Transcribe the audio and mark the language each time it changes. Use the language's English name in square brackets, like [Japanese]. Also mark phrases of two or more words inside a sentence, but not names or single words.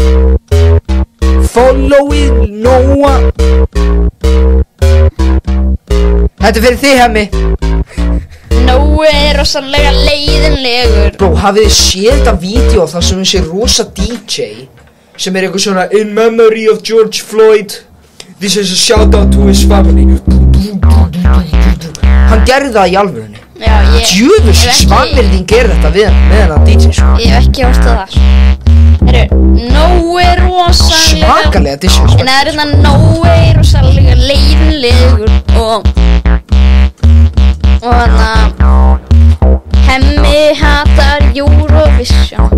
[Icelandic] Followið Nóa. Þetta er fyrir þig, Hemmi. Nói er rosalega leiðinlegur. Bro, hafið þið séð þetta vídeo þar sem þessi rosa DJ sem er eitthvað svona [English] In memory of George Floyd, this is a shout out to his family. [Icelandic] Hann gerði það í alvörunni. Já, Djöfus svanvirðing gerði þetta við hennar DJ, sko. Ég hef ekki hort að það. Nói er rosalega svakalega disrespect. En það er hérna Nói rosalega leiðinlegur og hann Hemmi hatar Eurovision.